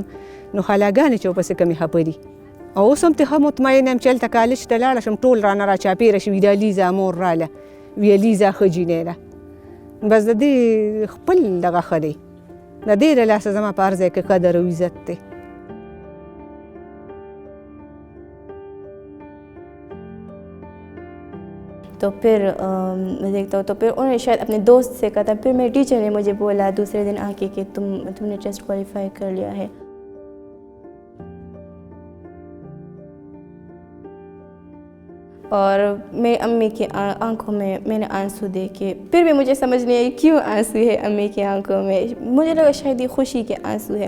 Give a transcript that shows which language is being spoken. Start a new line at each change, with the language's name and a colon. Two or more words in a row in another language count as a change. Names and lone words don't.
Pashto: نو خالاګانې چې ورپسې کمې خفه دي. او اوس هم ترې ښه مطمئن یم چې هلته کالج ته لاړه شم، ټول رانه راچاپېره شوي، دا لیزا مور راله، ویې لیزا ښه جینۍ ده. بس د دې خپل دغه ښه دی، د دې له لاسه زما په هر ځای کې قدر او عزت دی.
Urdu: تو پھر میں دیکھتا ہوں، تو پھر انہوں نے شاید اپنے دوست سے کہا تھا، پھر میرے ٹیچر نے مجھے بولا دوسرے دن آ کے کہ تم نے
English: test qualify
Urdu: کر لیا ہے. اور میری امی کی آنکھوں میں میں نے آنسو دیکھے، پھر بھی مجھے سمجھ نہیں آئی کیوں آنسو ہے امی کی آنکھوں میں، مجھے لگا شاید یہ خوشی کے آنسو ہے.